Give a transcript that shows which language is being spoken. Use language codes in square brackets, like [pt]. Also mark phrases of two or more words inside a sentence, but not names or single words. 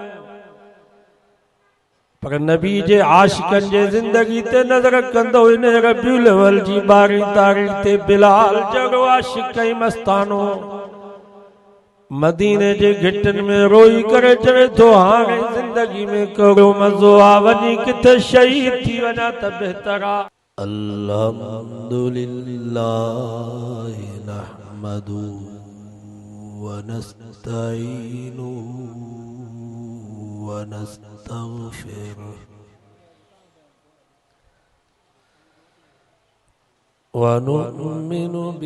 [sd] पर नबी जे आशिकनि जे ज़िंदगी ते नज़र कंदो इन रबीउल अव्वल जी 12 तारीख़ ते बिलाल जहिड़ो आशिक ऐं मस्तानो मदीने जे घिटनि में रोई करे चवे थो, हाणे ज़िंदगी में कहिड़ो मज़ो आ, वञी किथे शहीद थी वञा त बहितर आ। [ar] الحمد لله نحمد ونستعين ونستغفر ونؤمن